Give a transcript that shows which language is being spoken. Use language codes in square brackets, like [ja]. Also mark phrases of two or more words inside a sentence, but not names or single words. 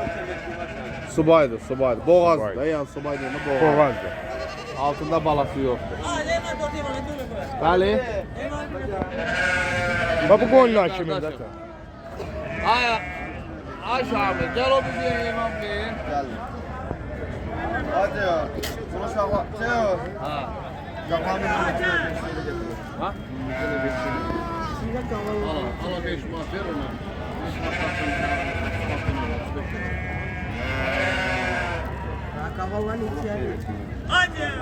[az] Subaydır. Boğazdır Subay. da, yəni subay deyəndə boğaz. Boğazdır. Altında balası yoxdur. Bəli. Bax bu qoyunlar kimin zaten? Ay Şami, gəl o bizi heyvan ver. Gəl. [tr] Hadi ya. Bunu şahla. Ha. [az] Kafanı ha? Ala 5 manat ver ona. [tr] Kavallan içeri. Hadi.